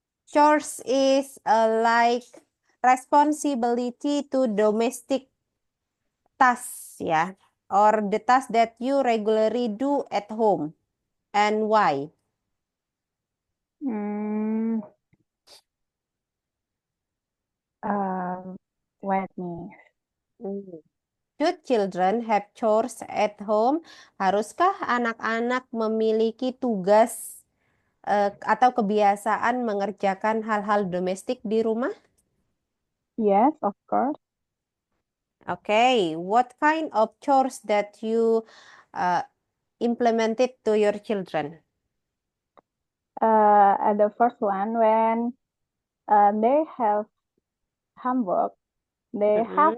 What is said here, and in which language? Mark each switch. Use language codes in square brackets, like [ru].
[en] Chores is like responsibility to domestic tasks, ya, or the task that you regularly do at home, and why? Mm, wait me. Hmm. Should children have chores at home? [id] Haruskah anak-anak memiliki tugas atau kebiasaan mengerjakan hal-hal domestik di rumah? [en] Yes, of course. Okay, what kind of chores that you uh, implemented to your children? The first one, when they have homework, they have